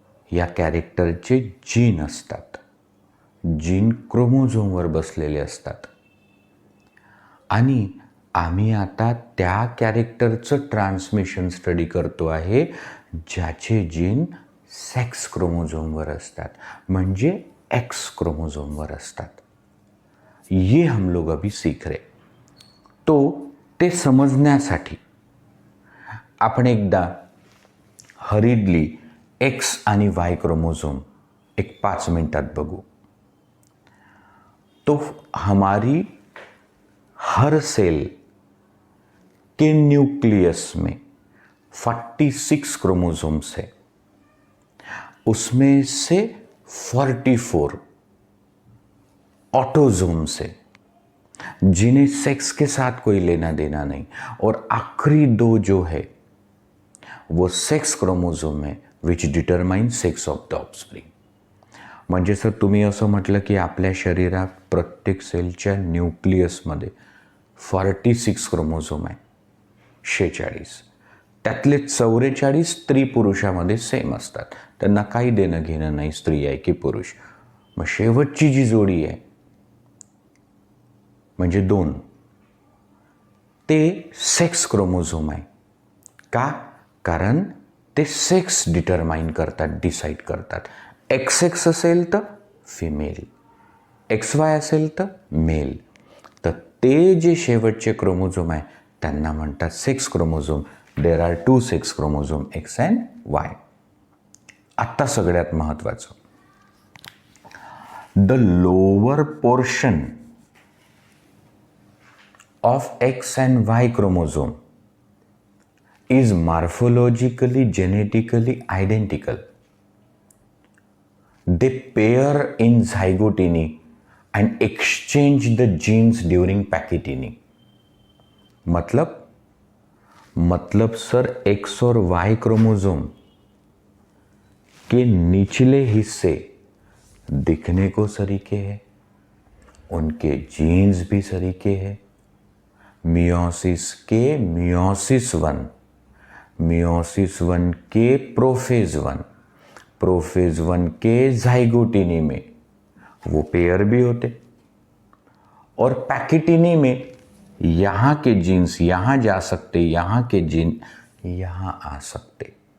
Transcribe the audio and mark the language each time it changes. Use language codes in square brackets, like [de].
[mr] या कॅरेक्टरचे जीन असतात, जीन क्रोमोझोमवर बसलेले असतात आणि आम्ही आता त्या कॅरेक्टरचं ट्रान्समिशन स्टडी करतो आहे ज्याचे जीन सेक्स क्रोमोझोमवर असतात, म्हणजे एक्स क्रोमोझोमवर असतात. [hi] ये हम लोग अभी सीख रहे. [mr] तो ते समजण्यासाठी आपण एकदा हरिडली एक्स आणि वाय क्रोमोझोम एक 5 मिनटात बघू. [hi] तो हमारी हर सेल के न्यूक्लियस में 46 क्रोमोसोम्स है. उसमें से 44 ऑटोजोम्स है जिन्हें सेक्स के साथ कोई लेना देना नहीं, और आखिरी 2 जो है वो सेक्स क्रोमोझोम है [en] Which determine sex of the offspring. [mr] म्हणजे सर तुम्ही असं म्हटलं की आपल्या शरीरात प्रत्येक सेलच्या न्यूक्लियसमध्ये 46 क्रोमोझोम आहे, 46. त्यातले 44 स्त्री पुरुषामध्ये सेम असतात. त्यांना काही देणं घेणं नाही स्त्री आहे की पुरुष. मग शेवटची जी जोडी आहे म्हणजे 2 ते सेक्स क्रोमोझोम आहे. का? कारण ते सेक्स डिटरमाइन करतात, डिसाईड करतात. XX असेल तर फिमेल, XY असेल तर मेल. तर ते जे शेवटचे क्रोमोझोम आहे त्यांना म्हणतात sex chromosome. [en] There are 2 sex chromosome, X and Y. [mr] आत्ता सगळ्यात महत्त्वाचं, [en] The lower portion of X and Y chromosome is morphologically, genetically identical. They pair in zygotiny and exchange the genes during pachytiny. [hi] मतलब sir X और Y chromosome के निचले हिस्से दिखने को सरीखे हैं, उनके जीन्स भी सरीखे हैं. मियोसिस के मियोसिस 1, मियोसिस 1 के प्रोफेज 1, प्रोफेज 1 के जाइगोटिनी में वो पेयर भी होते, और पैकिटिनी में यहाँ के जीन्स यहाँ जा सकते, यहाँ के जीन यहाँ आ सकते.